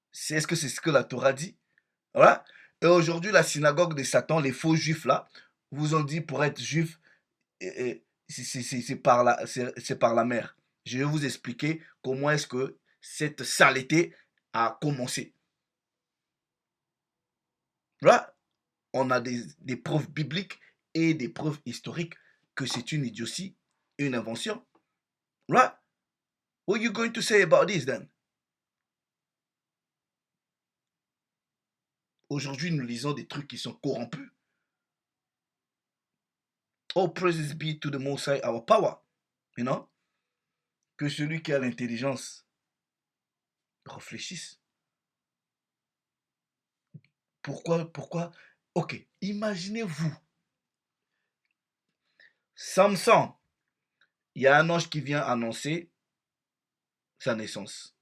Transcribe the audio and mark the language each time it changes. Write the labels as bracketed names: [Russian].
[French] Est-ce que c'est ce que la Torah dit? Voilà. Et aujourd'hui, la synagogue de Satan, les faux juifs là, vous ont dit pour être juif, c'est par la mère. Je vais vous expliquer comment est-ce que cette saleté a commencé. Voilà. On a des preuves bibliques et des preuves historiques que c'est une idiotie, une invention. Voilà. [English] What are you going to say about this then? [French] Aujourd'hui, nous lisons des trucs qui sont corrompus. [English] All praises be to the Most High, our power. You know? [French] Que celui qui a l'intelligence réfléchisse. Pourquoi? Ok, imaginez-vous. Samson, il y a un ange qui vient annoncer sa naissance.